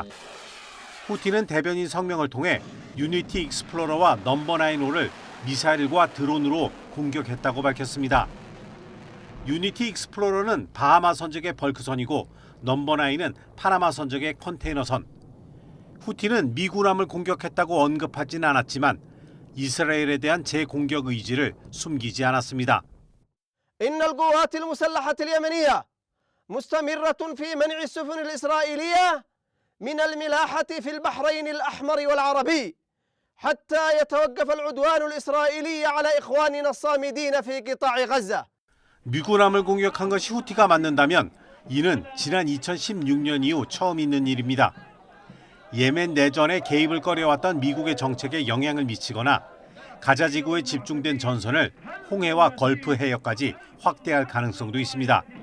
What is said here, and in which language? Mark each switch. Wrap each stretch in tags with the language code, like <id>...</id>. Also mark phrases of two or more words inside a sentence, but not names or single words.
<ko>후티는 대변인 성명을 통해 유니티 익스플로러와 넘버 9호를 미사일과 드론으로 공격했다고 밝혔습니다. 유니티 익스플로러는 바하마 선적의 벌크선이고 넘버 9은 파나마 선적의 컨테이너선. 후티는 미 군함을 공격했다고 언급하진 않았지만 이스라엘에 대한 재공격 의지를 숨기지 않았습니다.</ko> <ar>إن القوات المسلحة اليمنية مستمرة في منع السفن الإسرائيلية من الملاحة في البحرين الأحمر والعربي حتى يتوقف العدوان الإسرائيلي على إخواننا الصامدين في قطاع غزة.</ar> <ko>미 군함을 공격한 것이 후티가 맞는다면 이는 지난 2016년 이후 처음 있는 일입니다. 예멘 내전에 개입을 꺼려왔던 미국의 정책에 영향을 미치거나 가자 지구에 집중된 전선을 홍해와 걸프 해역까지 확대할 가능성도 있습니다.</ko>